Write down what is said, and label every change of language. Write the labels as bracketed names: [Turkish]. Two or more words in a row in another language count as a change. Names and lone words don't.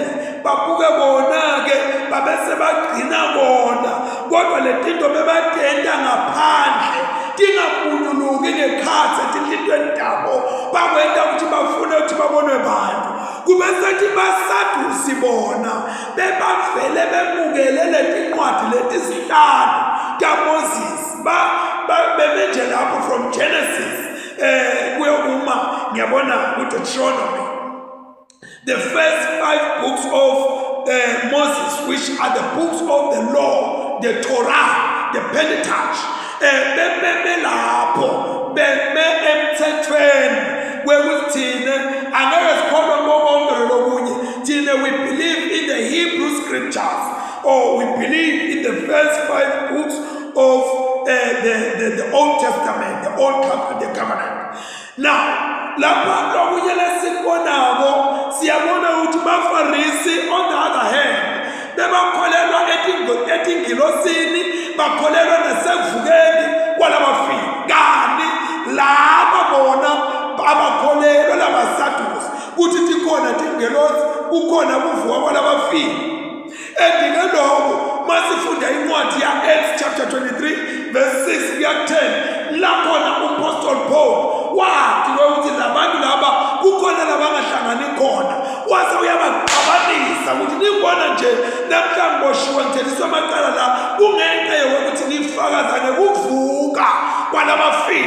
[Swati] Babuke bona-ke babese bagcina bona kodwa letinto bebatenda ngaphandle tingabunyuluki ngekhathi etintweni tabo bakwenta ukuthi bafune ukuthi babonwe bantu kube sethi baSadusi bona bebavele bemukele letincwadi letisihlanu kaMoses bebenje lapho [English] from Genesis [Swati] kuyokuma ngiyabona kuDeuteronomy, [English] the first 5 books of Moses, which are the books of the law, the Torah, the Pentateuch, [Swati] lapho emthethweni wekuthina angeke sikhona ngokonke lokunye thina [English] we believe in the Hebrew scriptures, or we believe in the first 5 books of the Old Testament, the Old Covenant, the Covenant. [Swati] Now, lapha lokunye lesikonako siyabona ukuthi baFarisi [English] on the other hand [Swati] bebakholelwa etingilosini, bakholelwa nasekuvukeni kwalabafile. Kani laba bona abakholelwa labaSadusi ukuthi tikhona tingelosi, kukhona kuvuka kwalabafile. Endingeloko masifunda incwadi ya Acts chapter 23 verse 6 kuya 10, lakhona uApostle Paul wathi ukuthi labantu laba kukhona labangahlangani khona, wase uyabaqabanisa ukuthi nibona nje namhlanje boshiwe ngithethiswa amacala la kungenxa yokuthi nifakazane kuvuka kwalabafile.